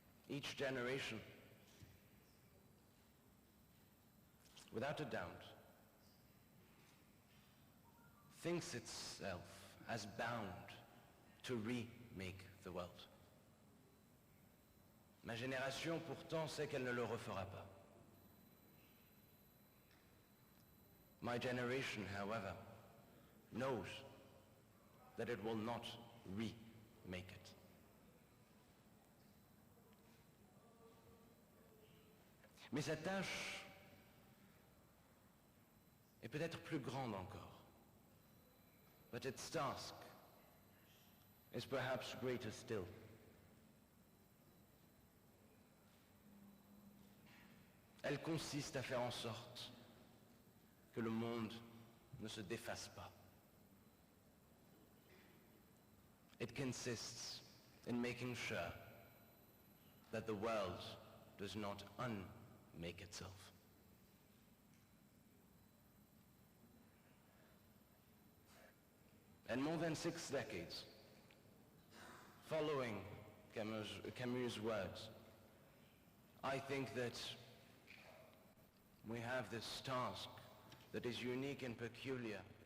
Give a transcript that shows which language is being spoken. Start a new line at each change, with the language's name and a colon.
English: Each generation, without a doubt, thinks itself as bound to remake the world.
French: Ma génération pourtant sait qu'elle ne le refera pas.
English: My generation, however, knows that it will not remake it.
French: Mais sa tâche est peut-être plus grande encore.
English: But its task is perhaps greater still.
French: Elle consiste à faire en sorte que le monde ne se défasse pas.
English: It consists in making sure that the world does not unmake itself. And more than 6 decades following Camus' words, I think that we have this task that is unique and peculiar